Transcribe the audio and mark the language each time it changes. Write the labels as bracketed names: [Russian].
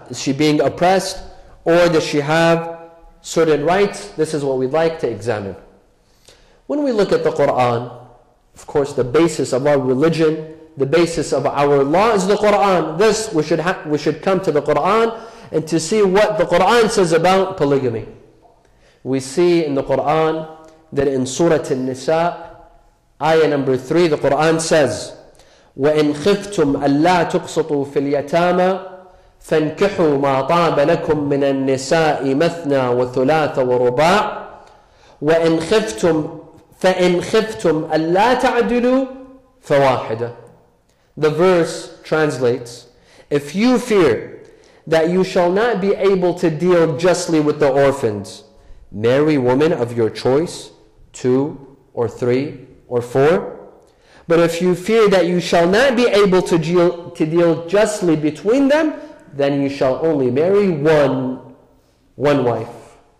[English] Is she being oppressed, or does she have certain rights? This is what we'd like to examine. When we look at the Quran, of course the basis of our religion, the basis of our law is the Quran. Thus we should come to the Quran and to see what the Quran says about polygamy. We see in the Quran that in Surah An-Nisa, ayah number 3, the Quran says, [Arabic] وَإِنْ خِفْتُمْ أَلَّا تُقْسِطُوا فِي الْيَتَامَى فَانْكِحُوا مَا طَابَ لَكُم مِّنَ النِّسَاءِ مَثْنَى وَثُلَاثَ وَرُبَاعَ فَإِنْ خِفْتُمْ أَلَّا تَعْدِلُوا فَوَاحِدَةً. [English] The verse translates, if you fear that you shall not be able to deal justly with the orphans, marry women of your choice, 2 or 3 or 4. But if you fear that you shall not be able to deal justly between them, then you shall only marry one wife.